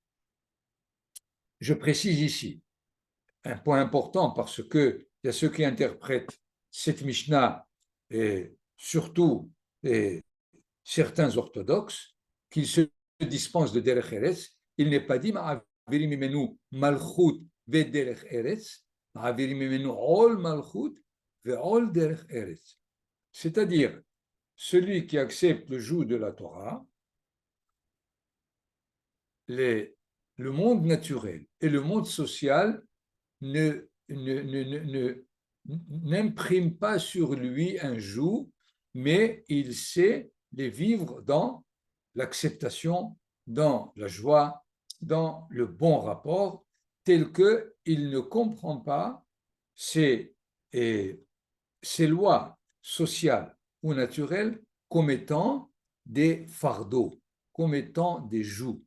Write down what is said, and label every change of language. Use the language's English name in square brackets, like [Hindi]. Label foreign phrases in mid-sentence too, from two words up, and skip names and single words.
[French] Je précise ici un point important parce qu'il y a ceux qui interprètent cette Mishnah et surtout certains orthodoxes qui se dispensent de [Hebrew] דרך ארץ. [French] Il n'est pas dit [Hebrew] מעבירים ממנו מלכות ודרך ארץ, מעבירים ממנו עול מלכות ועול דרך ארץ. [French] C'est-à-dire, celui qui accepte le joug de la Torah, le monde naturel et le monde social n'imprime pas sur lui un joug, mais il sait les vivre dans l'acceptation, dans la joie, dans le bon rapport, tel qu'il ne comprend pas ces lois sociales ou naturelles comme étant des fardeaux, comme étant des jougs.